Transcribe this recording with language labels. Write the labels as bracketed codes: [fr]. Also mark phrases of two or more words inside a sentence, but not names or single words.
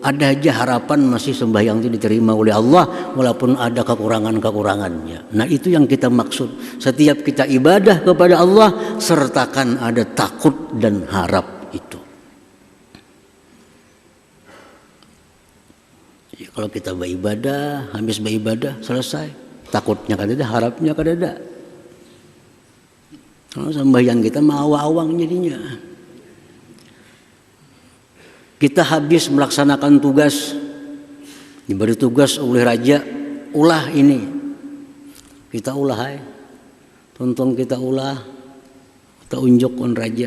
[id] Ada aja harapan masih sembahyang itu diterima oleh Allah walaupun ada kekurangannya. Nah, itu yang kita maksud. Setiap kita ibadah kepada Allah sertakan ada takut dan harap itu. Ya, kalau kita beribadah, habis beribadah selesai. [bjn] Takutnya kadada, harapnya kadada. [id] Kalau sembahyang kita awang-awang jadinya. [bjn] Kita habis melaksanakan tugas, diberi tugas oleh raja, ulah ini. Kita ulah, tonton kita ulah, kita unjukkan raja.